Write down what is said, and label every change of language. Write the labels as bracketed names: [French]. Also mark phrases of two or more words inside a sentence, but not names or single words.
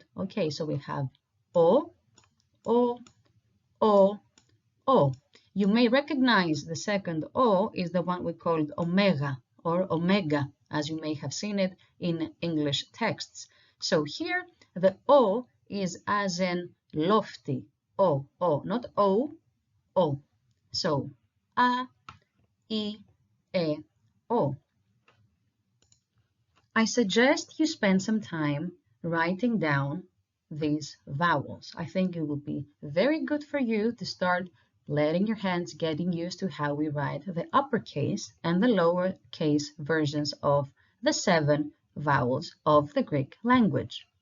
[English] Okay, so we have O, O, O, O. You may recognize the second O is the one we called omega or omega, as you may have seen it in English texts. So here the O is as in lofty, O, O, not O, O. So A, E, O. I suggest you spend some time writing down these vowels. I think it will be very good for you to start letting your hands getting used to how we write the uppercase and the lowercase versions of the 7 vowels of the Greek language.